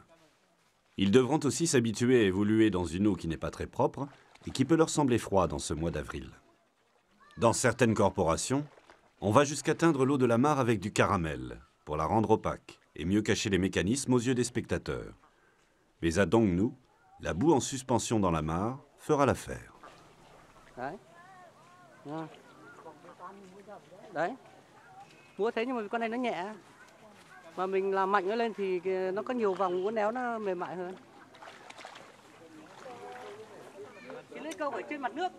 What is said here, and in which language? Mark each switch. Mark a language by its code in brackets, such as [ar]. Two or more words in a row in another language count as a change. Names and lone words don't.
[fr] Ils devront aussi s'habituer à évoluer dans une eau qui n'est pas très propre et qui peut leur sembler froide en ce mois d'avril. Dans certaines corporations, on va jusqu'à teindre l'eau de la mare avec du caramel pour la rendre opaque et mieux cacher les mécanismes aux yeux des spectateurs. Mais à Dong Nu, la boue en suspension dans la mare fera l'affaire. [vi] Đấy. Đấy. Múa thế nhưng mà con này nó nhẹ. Mà mình làm mạnh nó lên thì nó có nhiều vòng uốn éo nó mềm mại hơn. Cái lưỡi câu ở trên mặt nước.